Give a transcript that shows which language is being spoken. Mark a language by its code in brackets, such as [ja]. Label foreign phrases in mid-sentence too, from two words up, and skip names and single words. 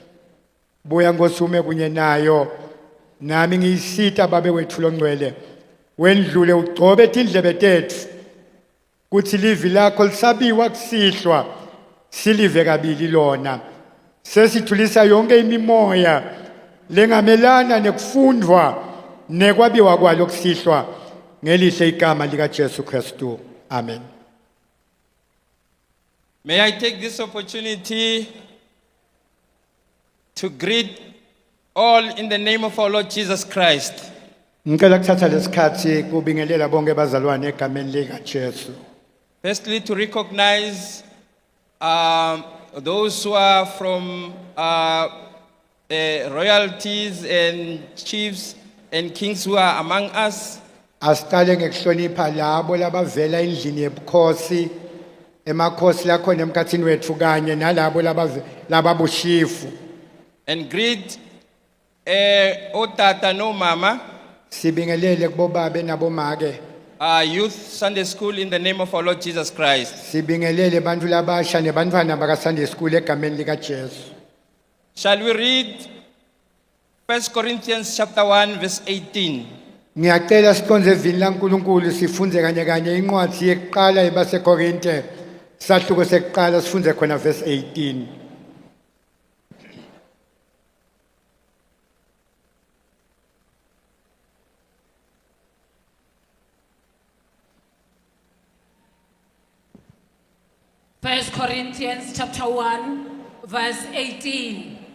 [ss] buya Nkosi ume kunye nayo nami ngiyisita babe wethu longcwele wendlule ugcobe tindlebe tethu kuthi livi lakho lisabiwa kusihlwa silive kabili lona sesithulisa yonke imimoya lengamelana nekufundwa nekwabiwa kwalo kusihlwa ngelihle igama lika Jesu Kristu amen. [en] May I take this opportunity to greet all in the name of our Lord Jesus Christ. [ss] Ngicela kuthatha lesikhathi kubingelela bonke bazalwane egameni lika Jesu. [en] Firstly, to recognize those who are from royalties and chiefs and kings who are among us. [ss] Asiqale ngekuhlonipha labo labavela endlini yebukhosi emakhosi lakhona emkhathini wethu kanye nalabo lababushifu. [en] And greet [ss] otata no mama. Sibingelele kubo babe nabo make. [en] Youth Sunday School in the name of our Lord Jesus Christ. [ss] Sibingelele bantu labasha nebantwana baka Sunday School egameni lika Jesu. [en] Shall we read 1 Corinthians chapter 1 verse 18? [ss] Ngiyacela siqonze evini laNkulunkulu sifunze kanye kanye incwadi yekuqala ebaseKorinte sahluko sekuqala sifunze khona verse 18. [en] First Corinthians chapter 1 verse 18.